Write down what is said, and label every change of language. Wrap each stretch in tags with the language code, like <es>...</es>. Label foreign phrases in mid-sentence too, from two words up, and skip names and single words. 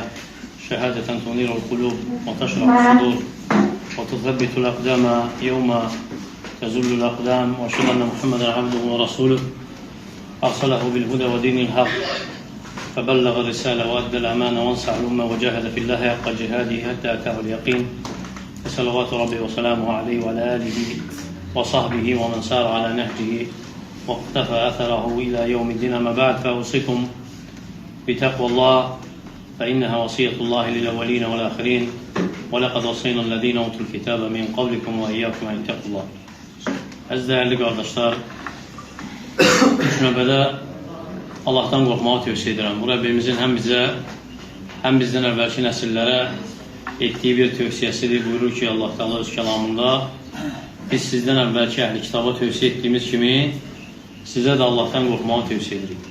<ar>شهادة تنير القلوب وتشرح الصدور وتثبت الأقدام يوم تزل الأقدام، وأشهد أن محمدا عبده ورسوله أرسله بالهدى ودين الحق فبلغ الرسالة وأدى الأمانة وانصح الأمة وجاهد في الله حق جهاده حتى أتاه اليقين، فصلوات ربي وسلامه عليه وعلى آله وصحبه ومن سار على نهجه واقتفى أثره إلى يوم الدين. أما بعد، فأوصيكم بتقوى الله فإنها وصية الله للأولين والآخرين، ولقد وصينا الذين أوتوا الكتاب من قبلكم وإياكم أن اتقوا الله.</ar> <az>Əziz</az> <tr>değerli kardeşler,</tr> <az>ilk növbədə Allah'tan qorxmağı tövsiyə edirəm. Bu Rəbbimizin həm bizə, həm bizdən əvvəlki nəsillərə etdiyi bir tövsiyəsidir. Buyurur ki, Allah Teala öz kəlamında biz sizdən əvvəlki əhli kitaba tövsiyə etdiyimiz kimi sizə də Allah'tan qorxmağı tövsiyə edirik.</az>